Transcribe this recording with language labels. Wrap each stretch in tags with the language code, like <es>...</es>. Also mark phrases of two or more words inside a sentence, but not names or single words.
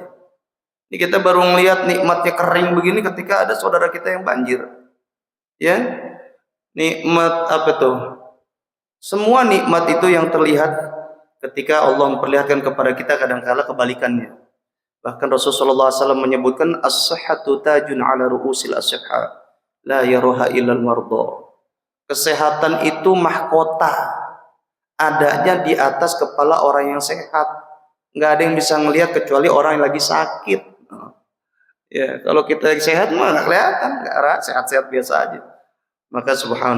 <id>Ini kita baru melihat nikmatnya kering begini ketika ada saudara kita yang banjir. Ya, nikmat apa tuh? Semua nikmat itu yang terlihat ketika Allah memperlihatkan kepada kita, kadang-kala kebalikannya. Bahkan Rasulullah SAW menyebutkan</id> <ar>الصحة تاج على رؤوس الأصحاء لا يراها إلا المرضى.</ar> <id>Kesehatan itu mahkota, adanya di atas kepala orang yang sehat. Nggak ada yang bisa ngelihat kecuali orang yang lagi sakit. Ya, kalau kita lagi sehat mah nggak kelihatan, sehat-sehat biasa aja.</id>